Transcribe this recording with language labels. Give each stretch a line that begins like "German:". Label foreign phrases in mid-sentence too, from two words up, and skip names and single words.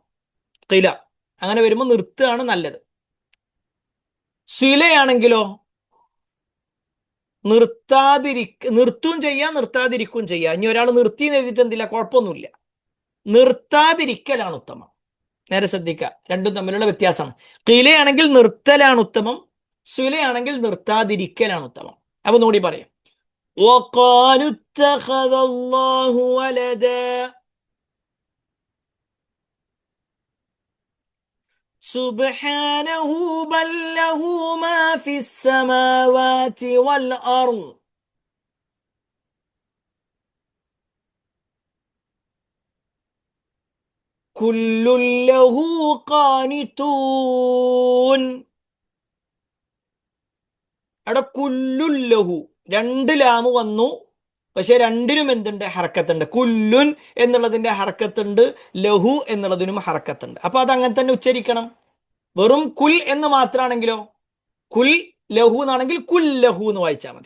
Malayalam: ഖീല അങ്ങനെ വരുമ്പോൾ നിർത്തുകയാണ് നല്ലത്. സിലയാണെങ്കിലോ നിർത്തും ചെയ്യാം, നിർത്താതിരിക്കും ചെയ്യാം. ഇനി ഒരാൾ നിർത്തി എഴുതിയിട്ട് എന്തില്ല, കുഴപ്പമൊന്നുമില്ല. നിർത്താതിരിക്കലാണ് ഉത്തമം. നേരെ ശ്രദ്ധിക്കുക, രണ്ടും തമ്മിലുള്ള വ്യത്യാസമാണ്. ഖീലയാണെങ്കിൽ നിർത്തലാണ് ഉത്തമം, സുലയാണെങ്കിൽ നിർത്താതിരിക്കലാണ് ഉത്തമം. അപ്പൊ നോടി പറയാം.
Arabic: وقالوا اتخذ الله ولدا. سبحانه بل له ما في السماوات والأرض. كل له قانتون.
Malayalam: അവിടെ കുല്ലുല്ലഹു രണ്ട് ലാമ് വന്നു, പക്ഷെ രണ്ടിനും എന്തുണ്ട്? ഹർക്കത്തുണ്ട്. കുല്ലുൻ എന്നുള്ളതിന്റെ ഹർക്കത്തുണ്ട്, ലഹു എന്നുള്ളതിനും ഹർക്കത്തുണ്ട്. അപ്പൊ അത് അങ്ങനെ തന്നെ ഉച്ചരിക്കണം. വെറും കുൽ എന്ന് മാത്രമാണെങ്കിലോ,
Arabic: كل له
Malayalam: എന്നാണെങ്കിൽ കുല്ലഹു എന്ന് വായിച്ചാൽ മതി.